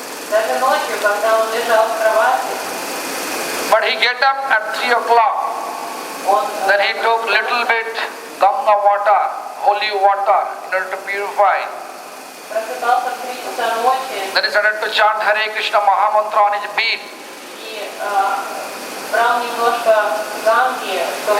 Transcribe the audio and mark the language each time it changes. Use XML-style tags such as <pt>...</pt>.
<ru>Даже ночью, когда он лежал в кровати,</ru> <en>but he get up at 3 o'clock. Then he took little bit Ganga water, holy water, in order to purify.</en> <ru>просыпался в 3 часа ночи</ru> <en>Then he started to chant Hare Krishna Mahamantra on his bed.</en> <ru>и брал немножко ганги, чтобы</ru>